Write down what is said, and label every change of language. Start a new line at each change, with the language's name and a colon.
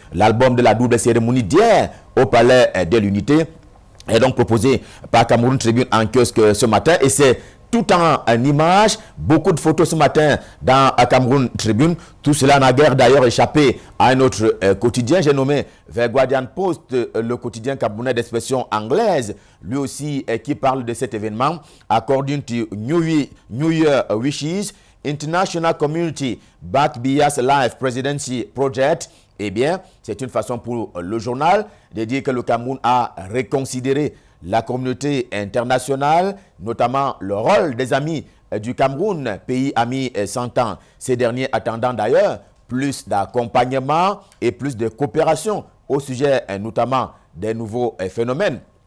French: L'album de la double cérémonie d'hier au Palais de l'Unité est donc proposé par Cameroun Tribune en kiosque ce matin et c'est tout en images, beaucoup de photos ce matin dans Cameroun Tribune. Tout cela n'a guère d'ailleurs échappé à un autre quotidien. J'ai nommé The Guardian Post, le quotidien camerounais d'expression anglaise, lui aussi qui parle de cet événement.
English: According to New Year Wishes, International Community back Biya's Life Presidency Project.
French: Eh bien, c'est une façon pour le journal de dire que le Cameroun a reconsidéré la communauté internationale, notamment le rôle des amis du Cameroun, pays ami 100 ans. Ces derniers attendant d'ailleurs plus d'accompagnement et plus de coopération au sujet notamment des nouveaux phénomènes.